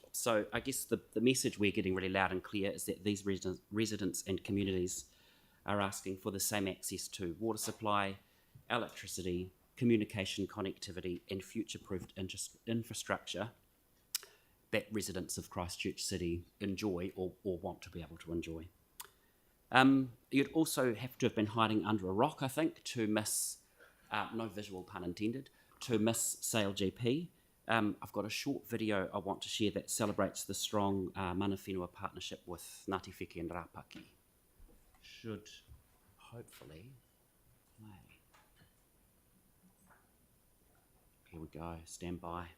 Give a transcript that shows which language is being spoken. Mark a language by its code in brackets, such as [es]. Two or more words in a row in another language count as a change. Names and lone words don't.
[en] So I guess the message we're getting really loud and clear is that these residents and communities are asking for the same access to water supply, electricity, communication connectivity, and future-proofed infrastructure that residents of Christchurch City enjoy or want to be able to enjoy. You'd also have to have been hiding under a rock, I think, to miss, no visual pun intended, to miss Sail GP. I've got a short video I want to share that celebrates the strong [mi] mana whenua [en] partnership with Ngāti Whiki and Rapaki. Should hopefully play. Here we go, stand by.